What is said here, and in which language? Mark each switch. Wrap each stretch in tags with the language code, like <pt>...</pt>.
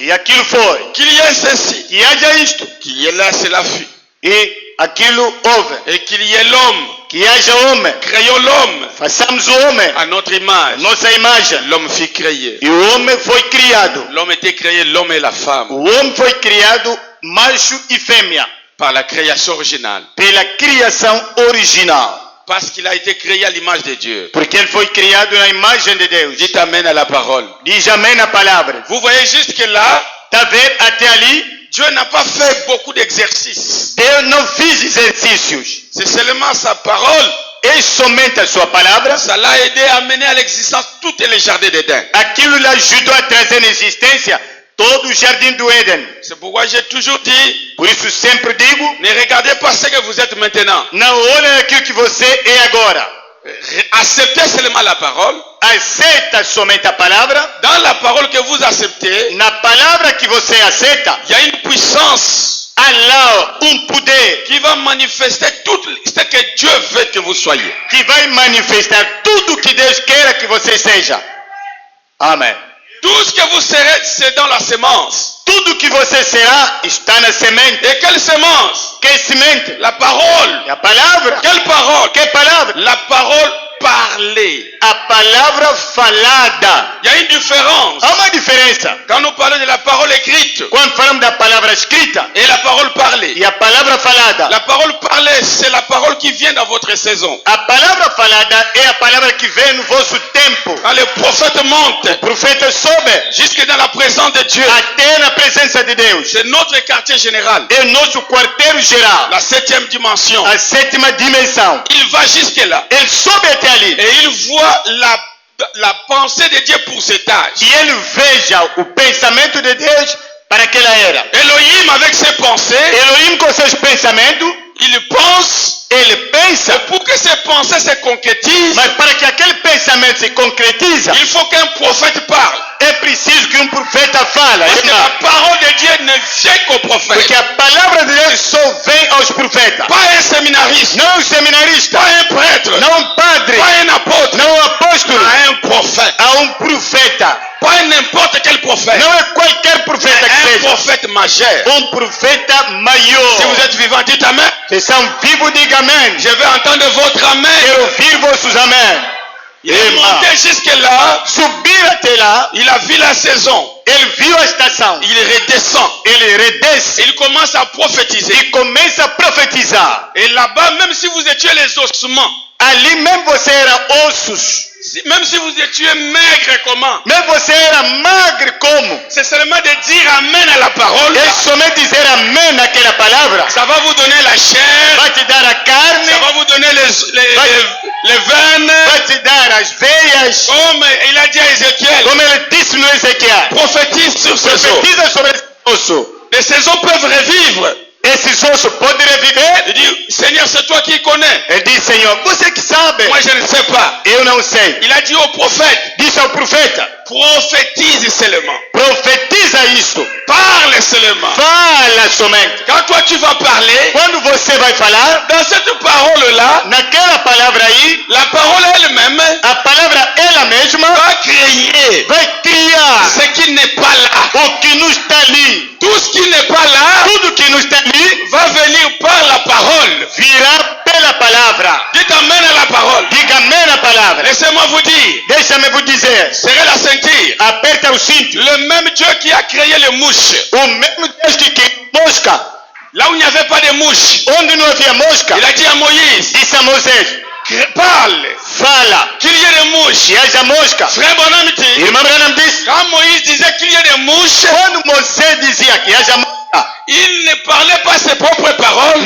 <pt>E aquilo foi.</pt> <fr>Qu'il y ait ceci.</fr> <pt>Que haja isto.</pt> <fr>Qu'il y ait là, cela fit.</fr> <pt>E aquilo houve.</pt> <fr>Et qu'il y ait l'homme.</fr> <pt>Que haja homem.</pt> <fr>Créons l'homme</fr> <pt>Façamos o homem.</pt> <fr>à notre image.</fr> <pt>Nossa imagem.</pt> <fr>L'homme fut créé.</fr> <pt>E o homem foi criado.</pt> <fr>L'homme était créé, l'homme et la femme,</fr> <pt>O homem foi criado macho e fêmea.</pt> <fr>par la création originale.</fr> <pt>Pela criação original.</pt> <fr>Parce qu'il a été créé à l'image de Dieu.</fr> <pt>Porque ele foi criado na imagem de Deus.</pt> <fr>Dites amen à la parole.</fr> <pt>Diz amém na palavra.</pt> <fr>Vous voyez juste que là,</fr> <pt>Tá vendo até ali?</pt> <fr>Dieu n'a pas fait beaucoup d'exercices.</fr> <pt>Deus não fez exercícios.</pt> <fr>C'est seulement sa parole.</fr> <pt>É somente a sua palavra.</pt> <fr>Ça l'a aidé à amener à l'existence tous les jardins d'Éden.</fr> <pt>Aquilo lhe ajudou a trazer na existência todo o jardim do Éden.</pt> <fr>C'est pourquoi j'ai toujours dit,</fr> <pt>Por isso sempre digo,</pt> <fr>ne regardez pas ce que vous êtes maintenant.</fr> <pt>não olhe naquilo que você é agora.</pt> <fr>Acceptez seulement la parole.</fr> <pt>Aceita somente a palavra.</pt> <fr>Dans la parole que vous acceptez,</fr> <pt>Na palavra que você aceita,</pt> <fr>il y a une puissance</fr> <pt>há lá poder</pt> <fr>qui va manifester tout ce que Dieu veut que vous soyez.</fr> <pt>que vai manifestar tudo que Deus queira que você seja. Amém.</pt> <fr>Tout ce que vous serez, c'est dans la semence.</fr> <pt>Tudo que você será está na semente.</pt> <fr>Et quelle semence?</fr> <pt>Que semente?</pt> <fr>La parole.</fr> <pt>É a palavra.</pt> <fr>Quelle parole?</fr> <pt>Que palavra?</pt> <fr>La parole parlée.</fr> <pt>A palavra falada.</pt> <fr>Il y a une différence.</fr> <pt>Há uma diferença.</pt> <fr>Quand nous parlons de la parole écrite</fr> <pt>Quando falamos da palavra escrita</pt> <fr>et la parole parlée.</fr> <pt>e a palavra falada.</pt> <fr>La parole parlée, c'est la parole qui vient dans votre saison.</fr> <pt>A palavra falada é a palavra que vem no vosso tempo.</pt> <fr>Quand le prophète monte</fr> <pt>O profeta sobe</pt> <fr>jusque dans la présence de Dieu,</fr> <pt>até na presença de Deus.</pt> <fr>c'est notre quartier général,</fr> <pt>É o nosso quarteiro geral.</pt> <fr>la 7e dimension.</fr> <pt>A sétima dimensão.</pt> <fr>Il va jusque là</fr> <pt>Ele sobe até ali.</pt> <fr>et il voit la pensée de Dieu pour cet âge.</fr> <pt>E ele veja o pensamento de Deus para aquela era.</pt> <fr>Elohim avec ses pensées,</fr> <pt>Elohim com seus pensamentos,</pt> <fr>il pense,</fr> <pt>ele pensa,</pt> <fr>et pour que ses pensées se concrétisent,</fr> <pt>mas para que aquele pensamento se concretize,</pt> <fr>il faut qu'un prophète parle.</fr> <pt>é preciso que um profeta fale.</pt> <fr>Parce que la parole de Dieu ne vient qu'au prophète.</fr> <pt>Porque a palavra de Deus só vem aos profetas.</pt> <fr>Pas un séminariste,</fr> <pt>Não um seminarista,</pt> <fr>pas un prêtre,</fr> <pt>não um padre,</pt> <fr>pas un apôtre,</fr> <pt>não um apóstolo,</pt> <fr>pas un prophète.</fr> <pt>há um profeta.</pt> <fr>Pas n'importe quel prophète.</fr> <pt>Não é qualquer profeta que seja.</pt> <fr>prophète majeur.</fr> <pt>Um profeta maior.</pt> <fr>Si vous êtes vivant, dites amen.</fr> <pt>Vocês são vivos, diga amém.</pt> <fr>Je vais entendre votre amen.</fr> <pt>Quero ouvir vossos amém.</pt> <fr>Il est monté jusque là.</fr> <pt>Subir até lá,</pt> <fr>Il a vu la saison.</fr> <pt>ele viu a estação.</pt> <fr>Il redescend.</fr> <pt>Ele redesce</pt> <fr>Il commence à prophétiser.</fr> <pt>e começa a profetizar.</pt> <fr>Et là-bas, même si vous étiez les ossements,</fr> <pt>Ali mesmo você era ossos.</pt> <fr>Même si vous étiez maigre comment?</fr> <pt>Mesmo você era magro como?</pt> <fr>C'est seulement de dire amen à la parole.</fr> <pt>É somente dizer amém naquela palavra.</pt> <fr>Ça va vous donner la chair.</fr> <pt>Vai te dar a carne.</pt> <fr>Ça va vous donner les veines.</fr> <pt>Vai te dar as veias.</pt> <fr>Comme il a dit à Ézéchiel.</fr> <pt>Como ele disse no Ezequiel.</pt> <fr>Prophétise sur ces os.</fr> <pt>Profetiza sobre esse osso.</pt> <fr>Les os peuvent revivre.</fr> <pt>Esses ossos podem reviver?</pt> <fr>Il dit, Seigneur, c'est toi qui connais.</fr> <pt>Ele diz, Senhor, você que sabe.</pt> <fr>Moi, je ne sais pas.</fr> <pt>Eu não sei.</pt> <fr>Il a dit au prophète.</fr> <pt>Disse ao profeta.</pt> <fr>Prophétise seulement.</fr> <pt>Profetiza isso.</pt> <fr>Parle seulement.</fr> <pt>Fala somente.</pt> <fr>Quand toi tu vas parler,</fr> <pt>Quando você vai falar,</pt> <fr>dans cette parole-là,</fr> <pt>naquela palavra aí,</pt> <fr>la parole elle-même</fr> <pt>a palavra ela mesma</pt> <fr>va créer</fr> <pt>vai criar</pt> <fr>ce qui n'est pas là.</fr> <pt>o que não está ali.</pt> <fr>Tout ce qui n'est pas là</fr> <pt>Tudo que não está ali</pt> <fr>va venir par la parole.</fr> <pt>virá pela palavra.</pt> <fr>Dites amen à la parole.</fr> <pt>Diga amém na palavra.</pt> <fr>Laissez-moi vous dire,</fr> <pt>Deixa-me</pt> <fr>vous</fr> <pt>dizer.</pt> <fr>serrez la ceinture.</fr> <pt>Aperta o cinto.</pt> <fr>Le même Dieu qui a créé les mouches,</fr> <pt>O mesmo Deus que criou mosca,</pt> <fr>là où il n'y avait pas de mouches,</fr> <pt>onde não havia mosca,</pt> <fr>il a dit à Moïse,</fr> <pt>disse a Moisés,</pt> <fr>parle,</fr> <pt>fala,</pt> <fr>qu'il y ait des mouches.</fr> <pt>que haja mosca.</pt> <fr>Frère Bonhomme dit,</fr> <pt>Irmã Branham disse,</pt> <fr>quand Moïse disait qu'il y ait des mouches,</fr> <pt>quando Moisés dizia que haja mosca,</pt> <fr>il ne parlait pas ses propres paroles.</fr>